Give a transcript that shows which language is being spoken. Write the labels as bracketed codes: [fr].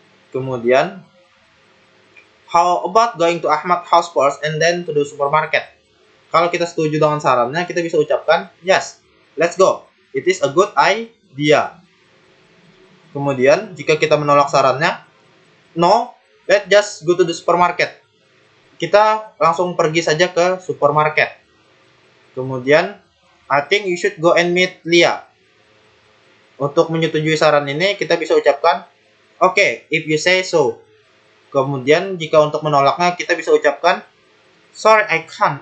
[en] Kemudian, how about going to Ahmad house first and then to the supermarket? [id] Kalau kita setuju dengan sarannya, kita bisa ucapkan [en] yes, let's go. It is a good idea. [id] Kemudian, jika kita menolak sarannya, [en] no, let's just go to the supermarket. [id] Kita langsung pergi saja ke supermarket. [en] Kemudian, I think you should go and meet Lia. [id] Untuk menyetujui saran ini, kita bisa ucapkan [en] okay, if you say so. [id] Kemudian, jika untuk menolaknya, kita bisa ucapkan [en] sorry, I can't.